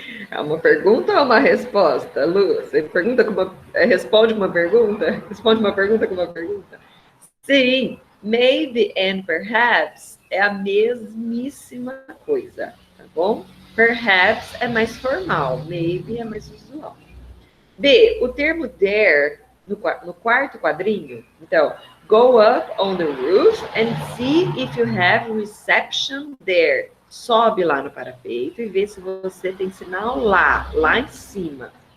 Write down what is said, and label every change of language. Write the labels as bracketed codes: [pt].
[pt] É uma pergunta ou uma resposta, Lu? Você pergunta com uma, responde uma pergunta? Responde uma pergunta com uma pergunta? Sim, [en] maybe and perhaps [pt] é a mesmíssima coisa, tá bom? Perhaps é mais formal, maybe é mais usual. B, o termo there, no quarto quadrinho, então, [en] go up on the roof and see if you have reception there. [pt] Sobe lá no parapeito e vê se você tem sinal lá em cima.